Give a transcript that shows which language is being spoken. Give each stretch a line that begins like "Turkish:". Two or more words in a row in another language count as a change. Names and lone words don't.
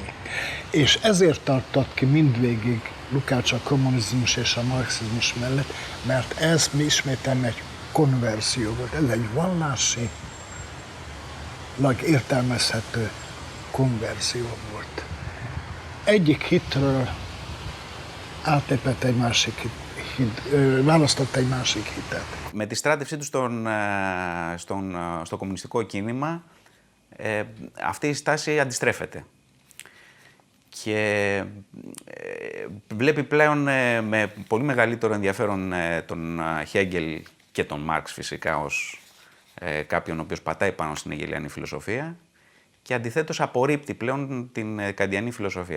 Hungarian: És ezért tartott ki mindvégig Lukács a kommunizmus és a marxizmus mellett, mert ez ismételten egy konverzió volt, ez egy vallásilag értelmezhető konverzió volt. Egyik hitről átlépett egy másik választott egy másik hitet.
Greek: Με τη στράτευσή του στο κομμουνιστικό κίνημα, αυτή η στάση αντιστρέφεται. Και βλέπει πλέον με πολύ μεγαλύτερο ενδιαφέρον τον Χέγκελ και τον Μάρξ φυσικά ως κάποιον ο οποίος πατάει πάνω στην εγγελιανή φιλοσοφία και αντιθέτως απορρίπτει πλέον την καντιανή φιλοσοφία.